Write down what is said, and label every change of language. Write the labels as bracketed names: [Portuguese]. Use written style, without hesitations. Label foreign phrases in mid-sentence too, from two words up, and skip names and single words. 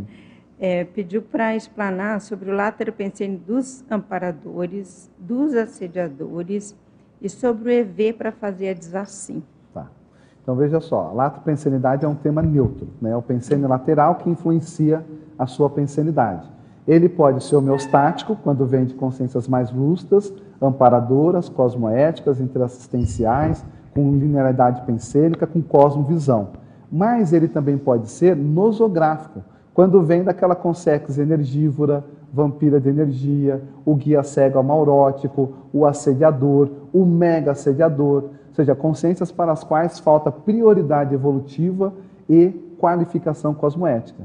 [Portuguese] Pediu para explanar sobre o lateropensene dos amparadores, dos assediadores e sobre o EV para fazer a desassim. Tá. Então, veja só, a lateropensenidade é um tema neutro, né? É o pensene lateral que influencia a sua pensenidade. Ele pode ser homeostático, quando vem de consciências mais lúcidas, amparadoras, cosmoéticas, interassistenciais, com linearidade pensênica, com cosmovisão. Mas ele também pode ser nosográfico, quando vem daquela consex energívora, vampira de energia, o guia cego amaurótico, o assediador, o mega assediador, ou seja, consciências para as quais falta prioridade evolutiva e qualificação cosmoética.